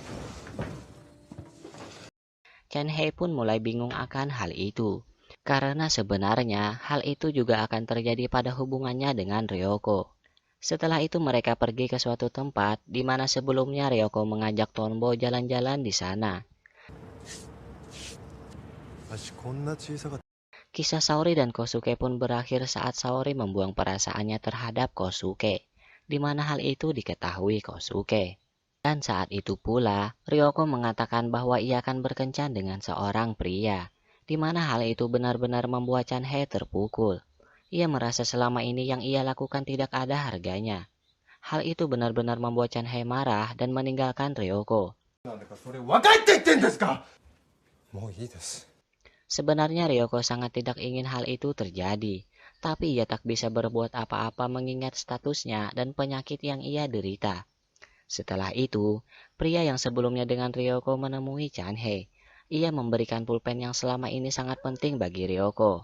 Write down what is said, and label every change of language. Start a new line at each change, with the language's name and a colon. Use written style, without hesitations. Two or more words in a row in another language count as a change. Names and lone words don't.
Indonesian: Chanhei pun mulai bingung akan hal itu, karena sebenarnya hal itu juga akan terjadi pada hubungannya dengan Ryoko. Setelah itu mereka pergi ke suatu tempat di mana sebelumnya Ryoko mengajak Tonbo jalan-jalan di sana.
Japanese: 私こんな小さかった。
Indonesian: Kisah Saori dan Kosuke pun berakhir saat Saori membuang perasaannya terhadap Kosuke, di mana hal itu diketahui Kosuke. Dan saat itu pula, Ryoko mengatakan bahwa ia akan berkencan dengan seorang pria, di mana hal itu benar-benar membuat Chanhei terpukul. Ia merasa selama ini yang ia lakukan tidak ada harganya. Hal itu benar-benar membuat Chanhei marah dan meninggalkan Ryoko.
Japanese: なんだかそれ若いって言ってんですか？もういいです。
Indonesian: Sebenarnya Ryoko sangat tidak ingin hal itu terjadi, tapi ia tak bisa berbuat apa-apa mengingat statusnya dan penyakit yang ia derita. Setelah itu, pria yang sebelumnya dengan Ryoko menemui Chanhei. Ia memberikan pulpen yang selama ini sangat penting bagi Ryoko.